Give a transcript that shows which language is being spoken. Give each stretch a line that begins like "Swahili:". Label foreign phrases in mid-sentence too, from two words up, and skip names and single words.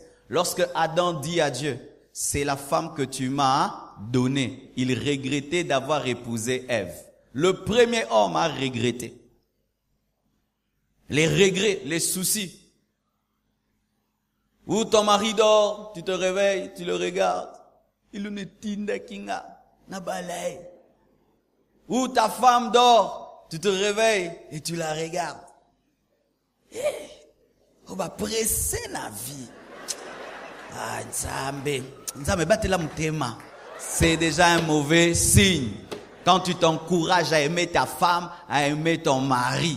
French: Lorsque Adam dit à Dieu, c'est la femme que tu m'as donnée. Il regrettait d'avoir épousé Ève. Le premier homme a regretté. Les regrets, les soucis. Où ton mari dort, tu te réveilles, tu le regardes.
Lingala: Il ne tinde kinga, na balai.
French: Où ta femme dort, tu te réveilles et tu la regardes. On va presser la vie.
Lingala: Ah, Nzambe batela mutema.
French: C'est déjà un mauvais signe. Quand tu t'encourages à aimer ta femme, à aimer ton mari.